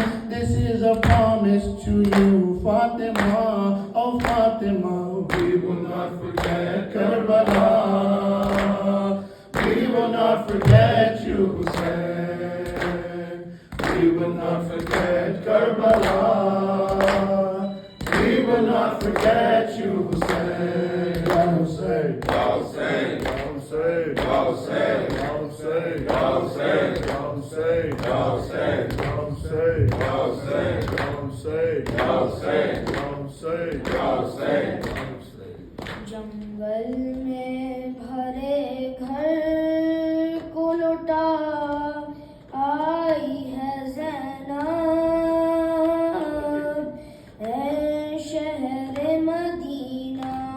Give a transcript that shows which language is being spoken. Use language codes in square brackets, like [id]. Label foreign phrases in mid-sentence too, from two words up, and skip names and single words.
[en] This is a promise to you, Fatima, oh Fatima. We will not forget Karbala. We will not forget you, Hussein. We will not forget Karbala. We will not forget you, Hussein. [ar] يا حسين، يا حسين، يا حسين، يا حسين، يا حسين، يا حسين، يا حسين، يا حسين، يا حسين، يا حسين، يا حسين، يا حسين، يا حسين، يا حسين. [ur] جنگل میں بھرے گھر کو لٹا آئی ہے زینب، اے شہر مدینہ.